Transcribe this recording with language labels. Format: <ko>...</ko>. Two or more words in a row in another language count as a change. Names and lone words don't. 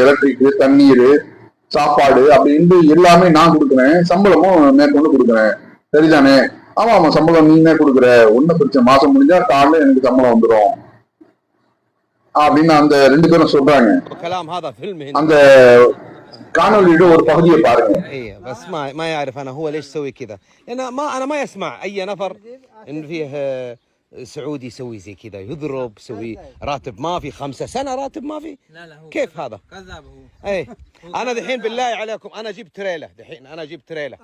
<ta>எலக்ட்ரிக், தண்ணீர், சாப்பாடு அப்படின்னு எல்லாமே நான் கொடுக்குறேன். சம்பளமும் மேற்கொண்டு கொடுக்குறேன். சரிதானே? ஆமா, சம்பளம் நீனே கொடுக்குற. ஒன்னும் பிரச்சனை, மாசம் முடிஞ்சா காலைல எனக்கு சம்பளம் வந்துடும் அப்படின்னு அந்த 2 பேரும் சொல்றாங்க. அந்த காணொலியோட ஒரு பகுதியை பாருங்க.</ta> <ar>بس ما يعرف انا هو ليش سوي كذا. انا ما يسمع اي نفر ان فيه سعودي يسوي زي كذا، يضرب، يسوي راتب ما في 5 سنة راتب ما في. لا هو كيف هذا؟ كذاب هو. اي انا دحين بالله عليكم، انا جبت تريلا دحين، انا جبت تريلا.</ar>